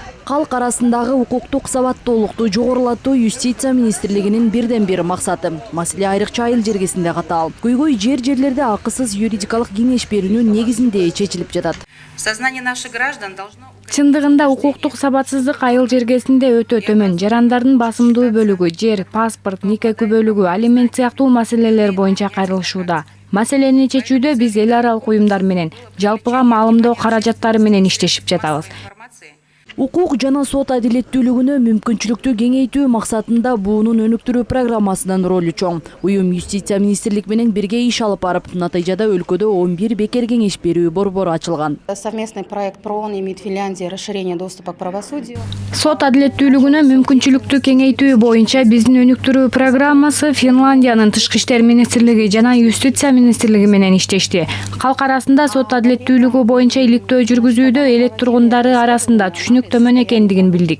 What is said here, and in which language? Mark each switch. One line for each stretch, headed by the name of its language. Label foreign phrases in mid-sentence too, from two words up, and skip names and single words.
Kyrgyz: Халк арасындагы укуктук сабаттуулукту жогорулатуу Юстиция министрлигинин бирден бир максаты. Маселе айрыкча айыл жергесинде катаал. Көйгөй жерлерде акысыз юридикалык кеңеш берүүнүн негизинде чечилип жатат.
Russian: Сознание наших граждан должно...
Kyrgyz: Чындыгында укуктук сабатсыздык айыл жергесинде өтө төмөн. Жарандардын басымдуу бөлүгү жер, паспорт, нике күбөлүгү, алимент сыяктуу маселелер боюнча кайрылышууда. Маселени чечүүдө биз эл аралык уюмдар менен, жалпыга маалымдоо каражаттары менен иштешип жатабыз. Укук жана сот адилеттүүлүгүнө мүмкүнчүлүктү кеңейтүү максатында буунун өнүктүрүү программасынын ролу чоң. Уюм Юстиция министрлик менен бирге иш алып барып, натыйжада өлкөдө 11 бекер кеңеш берүү борбору ачылган.
Russian: Совместный проект ПРООН имеет в Финляндии расширение доступа к правосудию.
Kyrgyz: Сот адилеттүүлүгүнө мүмкүнчүлүктү кеңейтүү боюнча биздин өнүктүрүү программасы Финляндиянын тышкы иштер министрлиги жана Юстиция министрлиги менен иштешти. Калк арасында сот адилеттүүлүгү боюнча иликтөө жүргүзүүдө элек тургундары арасында түшүнүк төмөн экендигин билдик.